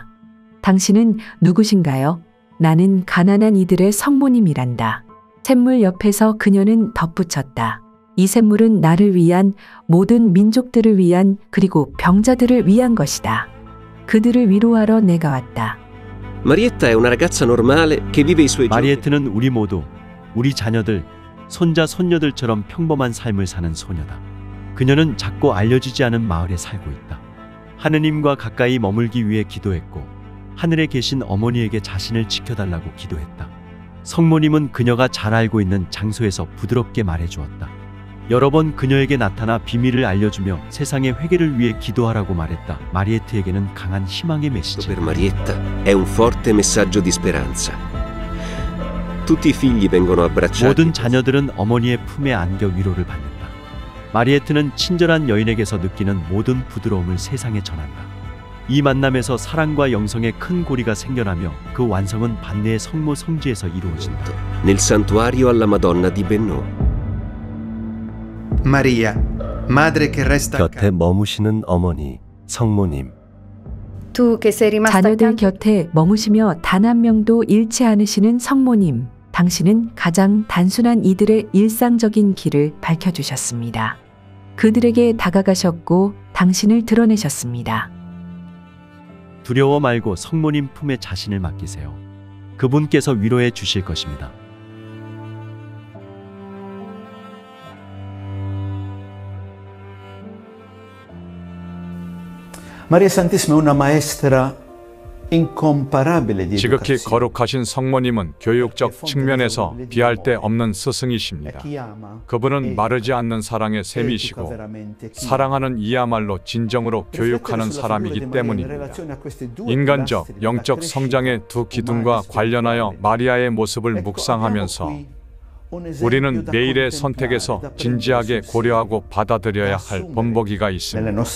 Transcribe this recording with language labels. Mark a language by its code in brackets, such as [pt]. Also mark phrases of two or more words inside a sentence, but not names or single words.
[ko] 당신은 누구신가요? 나는 가난한 이들의 성모님이란다. 샘물 옆에서 그녀는 덧붙였다. 이 샘물은 나를 위한, 모든 민족들을 위한, 그리고 병자들을 위한 것이다. 그들을 위로하러 내가 왔다. [it] Marietta è una ragazza normale che vive i suoi giorni. [ko] 마리에트는 우리 모두, 우리 자녀들, 손자 손녀들처럼 평범한 삶을 사는 소녀다. 그녀는 작고 알려지지 않은 마을에 살고 있다. 하느님과 가까이 머물기 위해 기도했고 하늘에 계신 어머니에게 자신을 지켜달라고 기도했다. 성모님은 그녀가 잘 알고 있는 장소에서 부드럽게 말해주었다. 여러 번 그녀에게 나타나 비밀을 알려주며 세상의 회개를 위해 기도하라고 말했다. 마리에트에게는 강한 희망의 메시지. [it] Per Marietta è un forte messaggio di speranza. Tutti i figli vengono abbracciati. [ko] 모든 자녀들은 어머니의 품에 안겨 위로를 받는다. 마리에트는 친절한 여인에게서 느끼는 모든 부드러움을 세상에 전한다. 이 만남에서 사랑과 영성의 큰 고리가 생겨나며 그 완성은 반네의 성모 성지에서 이루어진다. [it] Nel santuario alla Madonna di Benneux. Maria, madre che resta [ko] 곁에 머무시는 어머니, 성모님. [it] Tu che sei rimasta [ko] 자녀들 [it] accanto. [ko] 곁에 머무시며 단 한 명도 잃지 않으시는 성모님, 당신은 가장 단순한 이들의 일상적인 길을 밝혀주셨습니다. 그들에게 다가가셨고 당신을 드러내셨습니다. 두려워 말고 성모님 품에 자신을 맡기세요. 그분께서 위로해 주실 것입니다. [it] Maria Santissima è una maestra incomparabile di [ko] 지극히 [it] educazione. [ko] 거룩하신 성모님은 교육적 측면에서 비할 데 없는 스승이십니다. 그분은 마르지 않는 사랑의 셈이시고 사랑하는 이야말로 진정으로 교육하는 사람이기 때문입니다. 인간적, 영적 성장의 두 기둥과 관련하여 마리아의 모습을 묵상하면서 우리는 매일의 선택에서 진지하게 고려하고 받아들여야 할 본보기가 있습니다.